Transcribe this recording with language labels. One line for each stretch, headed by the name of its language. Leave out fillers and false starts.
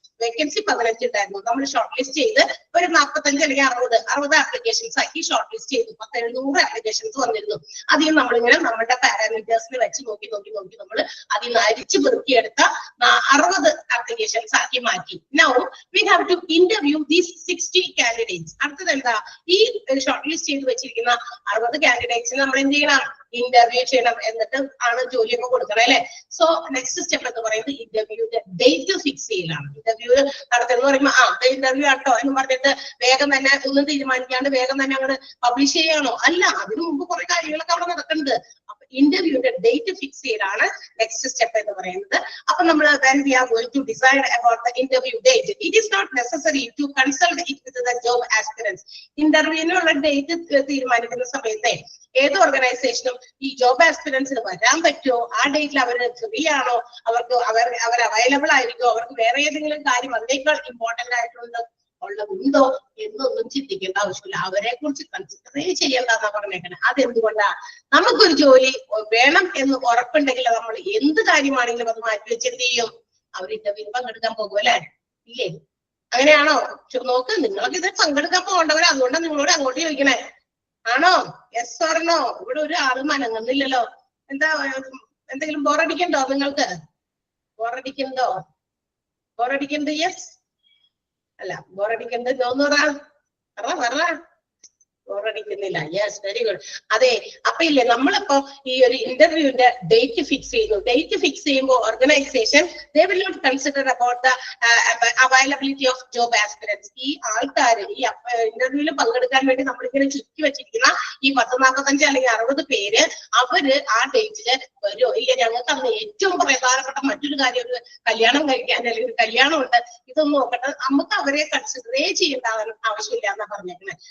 Malayalam: Vacancy 15 ഉണ്ടായിരുന്നു. നമ്മൾ short list ചെയ്ത് ഒരു 45 അല്ലെങ്കിൽ 60 ആപ്ലിക്കേഷൻസ് ആക്കി ഷോർട്ട് ലിസ്റ്റ് ചെയ്തു. 700 ആപ്ലിക്കേഷൻസ് വന്നിരുന്നു. അതിൽ നമ്മളിങ്ങനെ നമ്മുടെ പാരാമീറ്റേഴ്സിനെ വെച്ച് നോക്കി നമ്മൾ അതിൽ നിന്ന് അരിച്ചു പെറുക്കിയെടുത്ത 60 ആപ്ലിക്കേഷൻസ് ആക്കി മാറ്റി.
English: Now we have to interview these 60 candidates.
Malayalam: അടുത്തത് എന്താ? ഈ ഷോർട്ട് ലിസ്റ്റ് ചെയ്ത് വെച്ചിരിക്കുന്ന 60 കാൻഡിഡേറ്റ്സിന് നമ്മൾ എന്ത് ചെയ്യണം? ഇന്റർവ്യൂ ചെയ്യണം. എന്നിട്ട് ആണ് ജോലിയൊക്കെ കൊടുക്കണം അല്ലെ. സോ നെക്സ്റ്റ് സ്റ്റെപ്പ് എന്ന് പറയുന്നത് ഇന്റർവ്യൂന്റെ ഡേറ്റ് ഫിക്സ് ചെയ്യലാണ്. ഇന്റർവ്യൂ നടത്തുന്നത് പറയുമ്പോൾ ഇന്റർവ്യൂ ആട്ടോ എന്ന് പറഞ്ഞിട്ട് വേഗം തന്നെ ഒന്നും തീരുമാനിക്കാണ്ട് വേഗം തന്നെ അങ്ങോട്ട് പബ്ലിഷ് ചെയ്യാണോ? അല്ല, അതിനു മുമ്പ് കുറെ കാര്യങ്ങളൊക്കെ അവിടെ നടക്കുന്നുണ്ട്. അപ്പൊ ഇന്റർവ്യൂന്റെ ഡേറ്റ് ഫിക്സ് ചെയ്യലാണ് നെക്സ്റ്റ് സ്റ്റെപ്പ് എന്ന് പറയുന്നത്. അപ്പൊ നമ്മൾ
English: when we are going to decide about the interview date, it is not necessary to consult it with the job aspirants.
Malayalam: ഇന്റർവ്യൂവിനുള്ള date തീരുമാനിക്കുന്ന സമയത്തെ ഏത് ഓർഗനൈസേഷനും ഈ ജോബ് ആസ്പിറൻസിന് വരാൻ പറ്റുമോ, ആ ഡേറ്റിൽ അവർ ഫ്രീ ആണോ, അവർ അവൈലബിൾ ആയിരിക്കും, അവർക്ക് വേറെ ഏതെങ്കിലും കാര്യം അതിനേക്കാൾ ഇമ്പോർട്ടന്റ് ഉണ്ടോ എന്നൊന്നും ചിന്തിക്കേണ്ട ആവശ്യമില്ല. അവരെ കുറിച്ച് കൺസിഡറേ ചെയ്യേണ്ടെന്നാ പറഞ്ഞേക്കണേ. അതെന്തുകൊണ്ടാ? നമുക്കൊരു ജോലി വേണം എന്ന് ഉറപ്പുണ്ടെങ്കിൽ നമ്മൾ എന്ത് കാര്യമാണെങ്കിലും അത് മാറ്റിവെച്ച് എന്ത് ചെയ്യും? അവർ ഇന്റർവ്യൂ പങ്കെടുക്കാൻ പോകും അല്ലെ? ഇല്ലേ? അങ്ങനെയാണോ? നോക്ക്, നിങ്ങൾക്ക് ഇത് പങ്കെടുക്കാൻ പോകേണ്ടവർ, അതുകൊണ്ടാണ് നിങ്ങളോട് അങ്ങോട്ട് ചോദിക്കണേ. ആണോ?
English: Yes or no?
Malayalam: ഇവിടെ ഒരു ആളും അനങ്ങുന്നില്ലല്ലോ. എന്താ, എന്തെങ്കിലും ബോറടിക്കണ്ടോ നിങ്ങൾക്ക്? ബോറടിക്കണ്ടോ? യെസ് അല്ല, ബോറടിക്കണ്ടോ? നോന്ന് പറ. ബോറടിക്കുന്നില്ല.
English: Yes, very good.
Malayalam: അതെ, അപ്പൊ ഇല്ലേ നമ്മളിപ്പോ ഈ ഒരു ഇന്റർവ്യൂവിന്റെ ഡേറ്റ് ഫിക്സ് ചെയ്യുന്നു. ഡേറ്റ് ഫിക്സ് ചെയ്യുമ്പോൾ organisation
English: they will not consider about the availability of job aspirants.
Malayalam: ഈ ആൾക്കാർ ഈ ഇന്റർവ്യൂവിൽ പങ്കെടുക്കാൻ വേണ്ടി നമ്മളിങ്ങനെ ചുറ്റി വെച്ചിരിക്കുന്ന ഈ 45 അല്ലെങ്കിൽ 60 പേര് അവര് ആ ഡേറ്റില് വരുമോ ഇല്ല? ഞങ്ങൾക്ക് അന്ന് ഏറ്റവും പ്രധാനപ്പെട്ട മറ്റൊരു കാര്യം, ഒരു കല്യാണം കഴിക്കാൻ അല്ലെങ്കിൽ ഒരു കല്യാണം ഉണ്ട്, ഇതൊന്നും നോക്കട്ടെ, നമുക്ക് അവരെ കൺസിഡറേ ചെയ്യേണ്ട ആവശ്യമില്ല എന്നാ പറഞ്ഞേക്കുന്നത്.